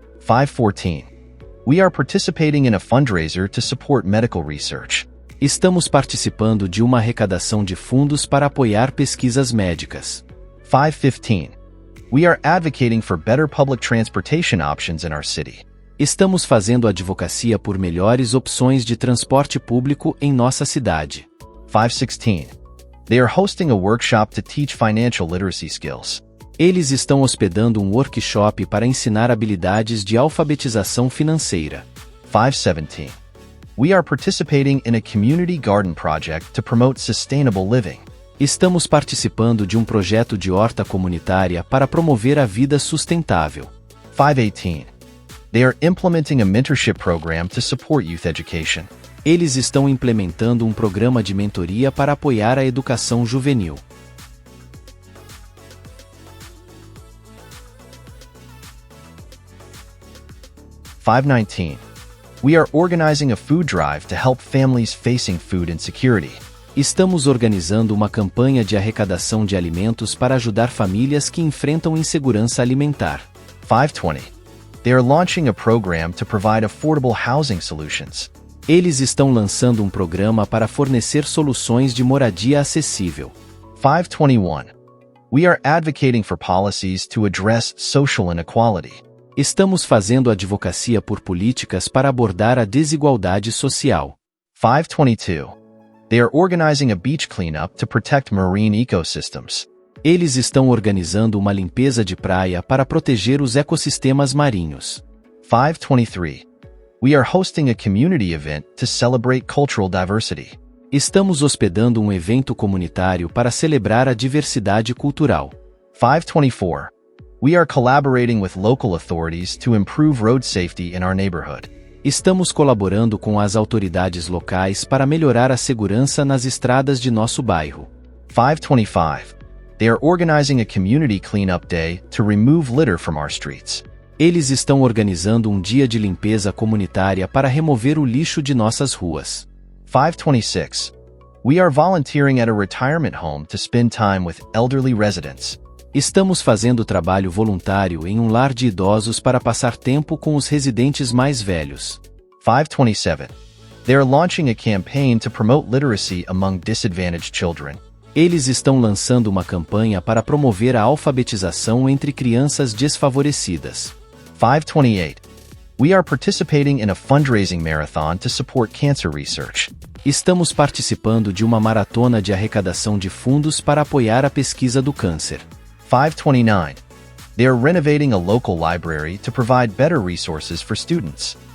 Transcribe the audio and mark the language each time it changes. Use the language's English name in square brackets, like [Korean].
[English] 514. We are participating in a fundraiser to support medical research. [Portuguese] Estamos participando de uma arrecadação de fundos para apoiar pesquisas médicas. [English] 515. We are advocating for better public transportation options in our city. [Portuguese] Estamos fazendo advocacia por melhores opções de transporte público em nossa cidade. [English] 516. They are hosting a workshop to teach financial literacy skills. [Portuguese] Eles estão hospedando um workshop para ensinar habilidades de alfabetização financeira. [English] 517. We are participating in a community garden project to promote sustainable living. [Portuguese] Estamos participando de um projeto de horta comunitária para promover a vida sustentável. [English] 518. They are implementing a mentorship program to support youth education. [Portuguese] Eles estão implementando um programa de mentoria para apoiar a educação juvenil. [English] 519. We are organizing a food drive to help families facing food insecurity. [Portuguese] Estamos organizando uma campanha de arrecadação de alimentos para ajudar famílias que enfrentam insegurança alimentar. [English] 520. They are launching a program to provide affordable housing solutions. [Portuguese] Eles estão lançando um programa para fornecer soluções de moradia acessível. [English] 521. We are advocating for policies to address social inequality. [Portuguese] Estamos fazendo advocacia por políticas para abordar a desigualdade social. [English] 522. They are organizing a beach cleanup to protect marine ecosystems. [Portuguese] Eles estão organizando uma limpeza de praia para proteger os ecossistemas marinhos. [English] 523. We are hosting a community event to celebrate cultural diversity. [Portuguese] Estamos hospedando um evento comunitário para celebrar a diversidade cultural. [English] 524. We are collaborating with local authorities to improve road safety in our neighborhood. [Portuguese] Estamos colaborando com as autoridades locais para melhorar a segurança nas estradas de nosso bairro. [English] 525. They are organizing a community cleanup day to remove litter from our streets. [Portuguese] Eles estão organizando um dia de limpeza comunitária para remover o lixo de nossas ruas. [English] 526. We are volunteering at a retirement home to spend time with elderly residents. [Portuguese] Estamos fazendo trabalho voluntário em um lar de idosos para passar tempo com os residentes mais velhos. [English] 527. They are launching a campaign to promote literacy among disadvantaged children. [Portuguese] Eles estão lançando uma campanha para promover a alfabetização entre crianças desfavorecidas. [English] 528. We are participating in a fundraising marathon to support cancer research. [Portuguese] Estamos participando de uma maratona de arrecadação de fundos para apoiar a pesquisa do câncer. [English] 529. They are renovating a local library to provide better resources for students.